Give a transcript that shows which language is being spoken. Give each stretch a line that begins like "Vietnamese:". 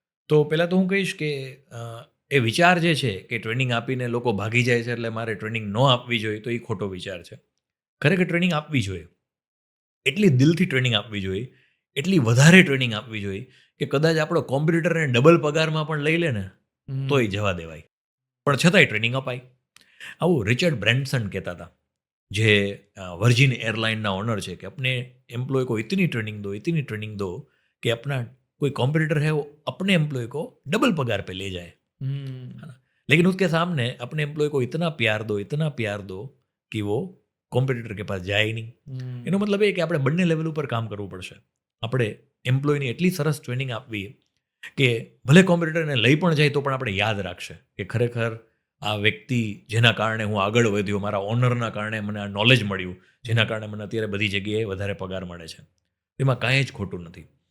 Gujarati: તો પહેલાં તો હું કહીશ કે એ વિચાર જે છે કે ટ્રેનિંગ આપીને લોકો ભાગી જાય છે એટલે મારે ટ્રેનિંગ ન આપવી જોઈએ, તો એ ખોટો વિચાર છે. ખરેખર ટ્રેનિંગ આપવી જોઈએ, એટલી દિલથી ટ્રેનિંગ આપવી જોઈએ, એટલી વધારે ટ્રેનિંગ આપવી જોઈએ કે કદાચ આપણો કોમ્પિટિટરને ડબલ પગારમાં પણ લઈ લે ને તોય જવા દેવાય, પણ છતાંય ટ્રેનિંગ અપાય. આવું રિચર્ડ બ્રેન્સન કહેતા હતા, જે વર્જિન એરલાઇનના ઓનર છે,
Hindi: કે अपने एम्प्लॉय को इतनी ट्रेनिंग दो कि अपना कोई कॉम्पिटिटर है वो अपने एम्प्लॉय को डबल पगार पे ले जाए, है ना, लेकिन उसके सामने अपने एम्प्लॉय को इतना प्यार दो कि वो કોમ્પિટિટર કે પાસ જાય નહીં.
Gujarati: એનો મતલબ એ કે આપણે બંને લેવલ ઉપર કામ કરવું પડશે. આપણે એમ્પ્લોયની એટલી સરસ ટ્રેનિંગ આપવી કે ભલે કોમ્પિટિટરને લઈ પણ જાય તો પણ આપણે યાદ રાખશે કે ખરેખર આ વ્યક્તિ જેના કારણે હું આગળ વધ્યો, મારા ઓનરના કારણે મને આ નોલેજ મળ્યું, જેના કારણે મને અત્યારે બધી જગ્યાએ વધારે પગાર મળે છે, એમાં કાંઈ જ ખોટું નથી.